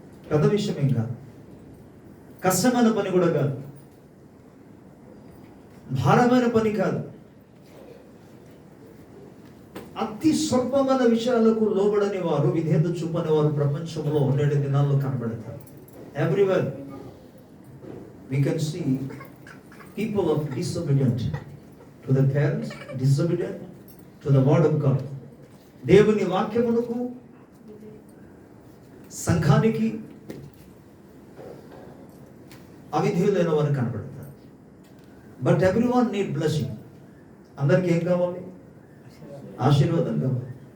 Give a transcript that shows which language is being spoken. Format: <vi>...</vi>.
<te>పెద్ద విషయం ఏం కాదు, కష్టమైన పని కూడా కాదు, భారమైన పని కాదు, అతి స్వల్పమైన విషయాలకు లోబడని వారు, విధేయత చూపని వారు ప్రపంచంలో నేటి దినాల్లో కనబడతారు.</te> <en>Everywhere we can see people of disobedient to the parents, disobedient to the word of God.</en> <te>దేవుని వాక్యమునకు, సంఘానికి అవిధేయులైన వారు కనబడతారు.</te> <en>But everyone need blessing.</en> <te>అందరికీ ఏం కావాలి? ఆశీర్వాదం కావాలి.</te>